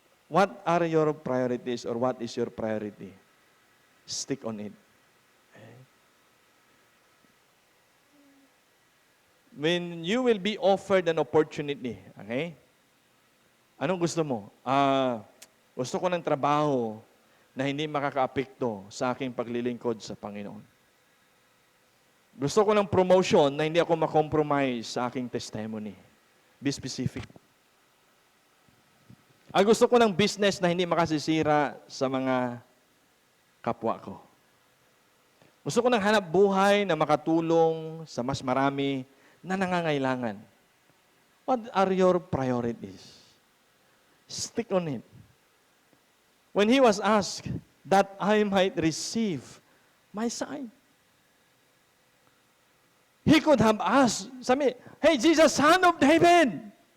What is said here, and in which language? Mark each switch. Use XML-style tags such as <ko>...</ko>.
<en>What are your priorities or what is your priority? Stick on it. Okay? When you will be offered an opportunity, okay?</en> <tl>Anong gusto mo? Gusto ko ng trabaho na hindi makakaapekto sa aking paglilingkod sa Panginoon. Gusto ko ng promotion na hindi ako makompromise sa aking testimony.</tl> <en>Be specific.</en> <tl>Gusto ko ng business na hindi makasisira sa mga kapwa ko. Gusto ko ng hanap buhay na makatulong sa mas marami na nangangailangan.</tl> <en>What are your priorities? Stick on it. When he was asked that I might receive my sight, he could have asked, sabi, Hey, Jesus, Son of David!</en>